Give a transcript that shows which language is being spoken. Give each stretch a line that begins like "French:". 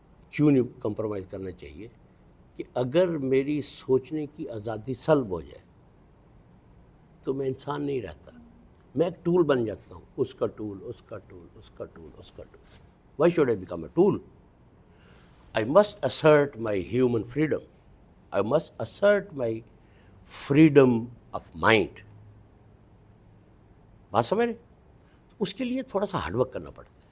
Urdu: کیوں نہیں کمپرومائز کرنا چاہیے؟ کہ اگر میری سوچنے کی آزادی سلب ہو جائے تو میں انسان نہیں رہتا, میں ایک ٹول بن جاتا ہوں. اس کا ٹول, اس کا ٹول, اس کا ٹول, اس کا tool.
English: Why should I become a tool? I must assert my human freedom. I must assert my freedom of mind.
Urdu: بات سمجھ رہے؟ اس کے لیے تھوڑا سا ہارڈ ورک کرنا پڑتا ہے.